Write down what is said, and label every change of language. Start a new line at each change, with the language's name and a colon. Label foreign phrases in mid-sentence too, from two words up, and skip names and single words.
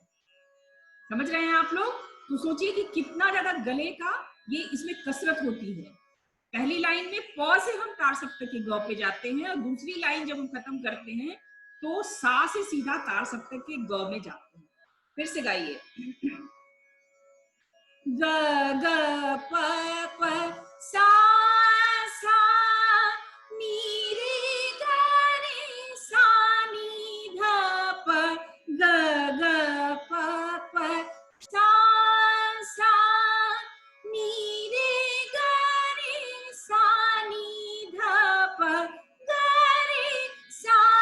Hindi: समझ रहे हैं आप लोग? तो सोचिए कि कितना ज्यादा गले का ये इसमें कसरत होती है। पहली लाइन में प से हम तार सप्तक के ग पे जाते हैं और दूसरी लाइन जब हम खत्म करते हैं तो सा से सीधा तार सप्तक के ग में जाते हैं। फिर से गाइए। ग ग प प सा सा नी रे ग रे सा नी ध प ग ग प प सा सा नी रे ग रे सा नी ध प ग रे सा